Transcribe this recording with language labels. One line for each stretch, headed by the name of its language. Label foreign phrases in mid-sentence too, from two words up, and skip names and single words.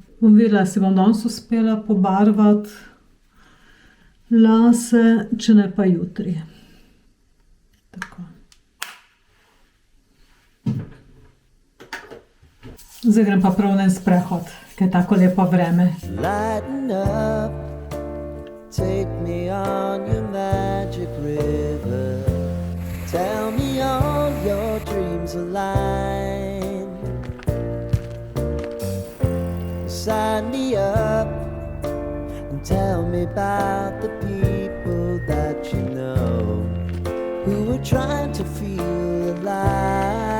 Slovenian: Bom videla, si bom danes uspela pobarvati lase, če ne pa jutri. Tako. Zdaj grem pa prav na en sprehod, ker je tako lepo vreme.
English: Lighten up, take me on your magic river. Tell me all your dreams align. Sign me up and tell me about the people that you know who are trying to feel alive.